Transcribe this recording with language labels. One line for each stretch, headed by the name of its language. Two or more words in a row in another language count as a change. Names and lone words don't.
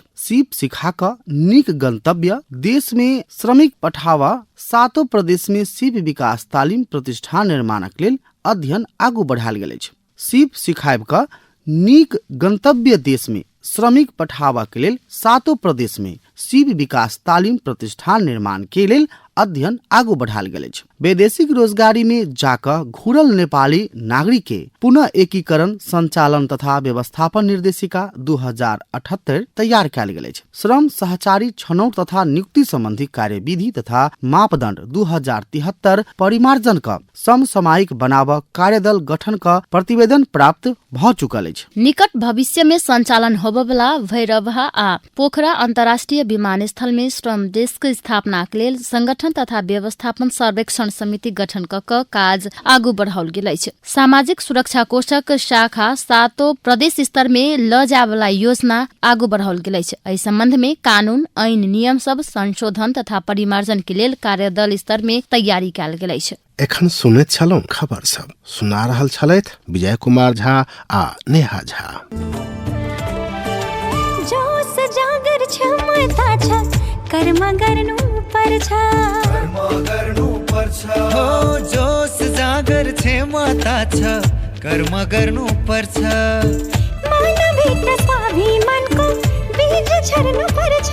Maithili: सीप सिखा क नीक गंतव्य देश में श्रमिक पठावा 7 प्रदेश में सीप विकास तालीम प्रतिष्ठान निर्माणक लेल अध्ययन आगू बढ़ायल गेल अछि। सीप सिखायब क नीक गंतव्य देश में श्रमिक पठावा के लेल 7 प्रदेश में सीप विकास तालीम प्रतिष्ठान निर्माण के लेल अध्ययन आगू बढ़ायल गेल अछि। वैदेशिक रोजगारी में जाकर घुरल नेपाली नागरिक के पुनः एकीकरण संचालन तथा व्यवस्थापन निर्देशिका 2078 तैयार कयल गेल अछि। श्रम सहचारी छनौट तथा नियुक्ति संबंधी कार्यविधि तथा मापदंड 2073 परिमार्जन का समसामयिक बनाव कार्यदल गठन का प्रतिवेदन प्राप्त भ चुकल अछि। निकट भविष्य में संचालन होबवला भैरवहा आ पोखरा अंतर्राष्ट्रीय विमानस्थल में श्रम डेस्क स्थापना के लेल संगठन तथा व्यवस्थापन सर्वेक्षण समिति गठन क काज आगू बढ़ाओल गेल अछि। सामाजिक सुरक्षा कोषक शाखा 7 प्रदेश स्तर में ल जावला योजना आगू बढ़ाओल गेल अछि। एहि संबंध में कानून ऐन नियम सब संशोधन तथा परिमार्जन के लेल कार्यदल स्तर में तैयारी कयल गेल अछि। एखन सुनैत छलौं खबर सब सुना रहल छलैथ विजय कुमार झा आ नेहा झा।
Nepali: जोश जागर क्षमता छ कर्म गर्नु पर्छ हो जोश जागर क्षमता छ कर्म गर्नु पर्छ मानभित्र स्वाभिमानको बीज छर्नु पर्छ